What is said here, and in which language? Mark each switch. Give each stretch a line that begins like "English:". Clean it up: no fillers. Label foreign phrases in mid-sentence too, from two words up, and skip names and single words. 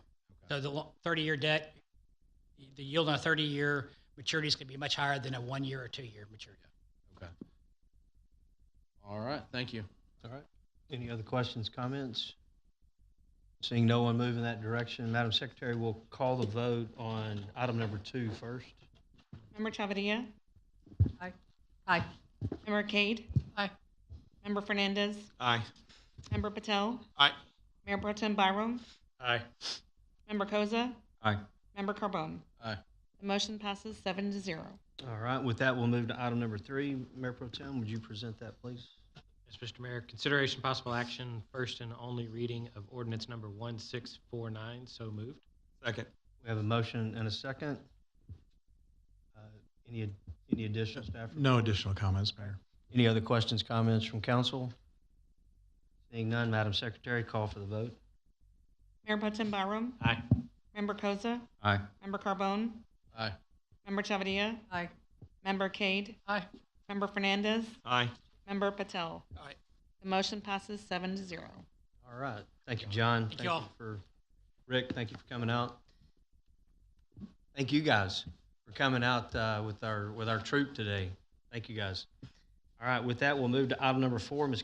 English: So the 30-year debt, the yield on a 30-year maturity is going to be much higher than a 1 year or 2 year maturity. okay. All right, thank you. All right. Any other questions, comments? Seeing no one move in that direction, Madam Secretary, we'll call the vote on item number 2 first. Member Chavadilla? Aye. Aye. Member Cade? Aye. Member Fernandez? Aye. Member Patel? Aye. Mayor Pro Tem Byram? Aye. Member Koza? Aye. Member Carbone? Aye. The motion passes 7-0. All right, with that, we'll move to item number 3. Mayor Pro Tem, would you present that, please? Yes, Mr. Mayor, consideration possible action, first and only reading of ordinance number 1649. So moved. Second. We have a motion and a second. Any additional staff? No report? additional comments, Mayor. Any other questions, comments from council? Seeing none, Madam Secretary, call for the vote. Mayor Pro Tem Byram? Aye. Member Koza? Aye. Member Carbone? Aye. Member Chavadilla? Aye. Member Cade? Aye. Member Fernandez? Aye. Member Patel? Aye. The motion passes 7-0. All right. Thank you, John. Thank you all. for Rick. Thank you for coming out. Thank you guys for coming out with our troop today. Thank you guys. All right. With that, we'll move to item number 4. Ms.